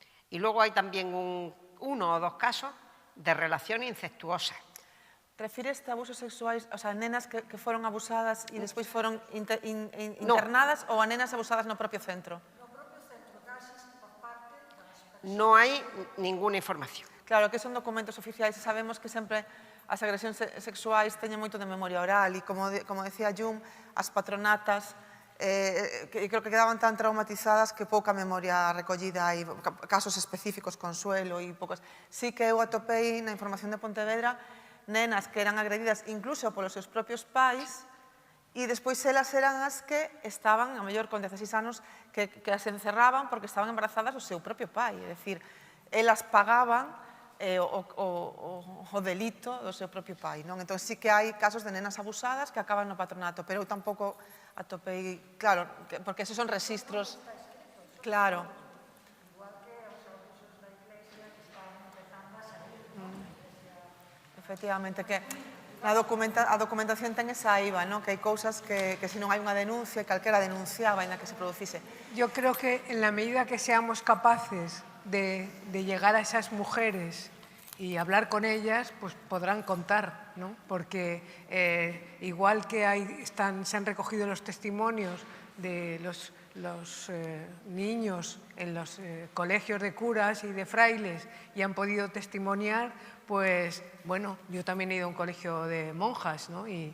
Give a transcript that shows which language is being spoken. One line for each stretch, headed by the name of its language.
Spanish: Y luego hay también uno o dos casos de relaciones incestuosas.
Galician: Refires a abusos sexuais, o sea, nenas que foron abusadas e despois foron internadas ou a nenas abusadas no propio centro?
Spanish: No hai ninguna información.
Galician: Claro, que son documentos oficiais e sabemos que sempre as agresións sexuais teñen moito de memoria oral e, como decía Jung, as patronatas creo que quedaban tan traumatizadas que pouca memoria recollida, hai casos específicos, Consuelo e poucas. Sí que eu atopei na información de Pontevedra nenas que eran agredidas incluso polos seus propios pais e despois elas eran as que estaban, a mellor con 16 anos, que as encerraban porque estaban embarazadas do seu propio pai. É dicir, elas pagaban o delito do seu propio pai. Entón, sí que hai casos de nenas abusadas que acaban no patronato, pero eu tampouco atopei, claro, porque esos son registros, claro. Efectivamente, que a documentación ten esa IVA, que hai cousas que se non hai unha denuncia, calquera denunciaba ainda que se producise.
Spanish: Yo creo que en la medida que seamos capaces de llegar a esas mujeres y hablar con ellas, pues podrán contar, ¿no? Porque igual que se han recogido los testimonios de los niños en los colegios de curas y de frailes y han podido testimoniar, pues bueno, yo también he ido a un colegio de monjas, ¿no?